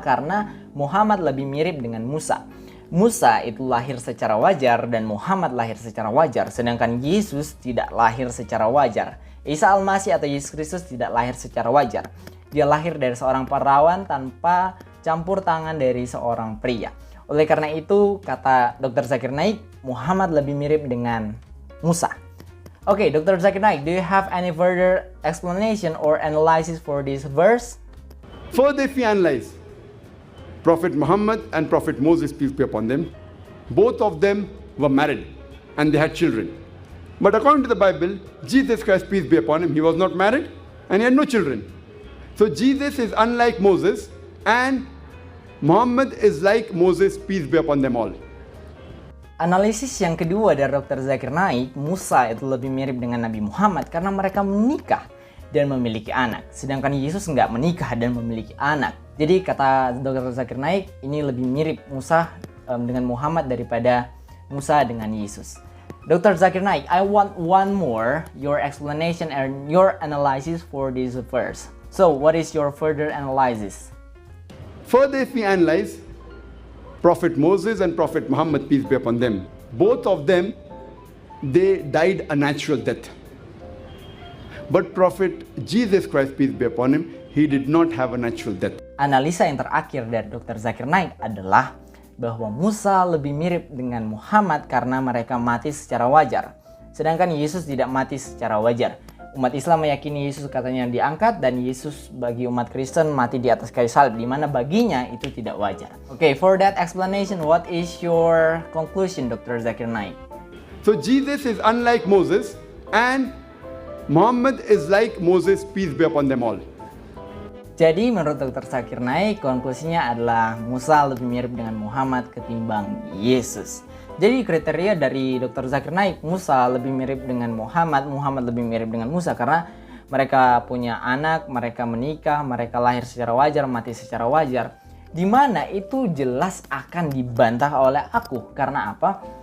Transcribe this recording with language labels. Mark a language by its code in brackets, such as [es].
[id] Karena Muhammad lebih mirip dengan Musa. Musa itu lahir secara wajar dan Muhammad lahir secara wajar, sedangkan Yesus tidak lahir secara wajar. Isa Al-Masih atau Yesus Kristus tidak lahir secara wajar. Dia lahir dari seorang perawan tanpa campur tangan dari seorang pria. Oleh karena itu, kata Dr. Zakir Naik, Muhammad lebih mirip dengan Musa. Oke, Dr. [en] Zakir Naik, do you have any further explanation or analysis for this verse? Further, if we analyze Prophet Muhammad and Prophet Moses, peace be upon them, both of them were married and they had children. But according to the Bible, Jesus Christ, peace be upon him, he was not married and he had no children. So Jesus is unlike Moses and Muhammad is like Moses, peace be upon them all. [id] Analisis yang kedua dari Dr. Zakir Naik, Musa itu lebih mirip dengan Nabi Muhammad karena mereka menikah dan memiliki anak. Sedangkan Yesus nggak menikah dan memiliki anak. Jadi kata Dr. Zakir Naik, ini lebih mirip Musa dengan Muhammad daripada Musa dengan Yesus. Dr. [en] Zakir Naik, I want one more your explanation and your analysis for this verse. So, what is your further analysis? Further, if we analyze Prophet Moses and Prophet Muhammad, peace be upon them, both of them, they died a natural death. But Prophet Jesus Christ, peace be upon him, he did not have a natural death. [id] Analisa yang terakhir dari Dr. Zakir Naik adalah bahwa Musa lebih mirip dengan Muhammad karena mereka mati secara wajar. Sedangkan Yesus tidak mati secara wajar. Umat Islam meyakini Yesus katanya diangkat dan Yesus bagi umat Kristen mati di atas kayu salib, di mana baginya itu tidak wajar. [en] Okay, for that explanation, what is your conclusion, Dr. Zakir Naik? So Jesus is unlike Moses and Muhammad is like Moses, peace be upon them all. [id] Jadi menurut Dr. Zakir Naik, konklusinya adalah Musa lebih mirip dengan Muhammad ketimbang Yesus. Jadi kriteria dari Dr. Zakir Naik, Musa lebih mirip dengan Muhammad, Muhammad lebih mirip dengan Musa karena mereka punya anak, mereka menikah, mereka lahir secara wajar, mati secara wajar. Di mana itu jelas akan dibantah oleh aku. Karena apa?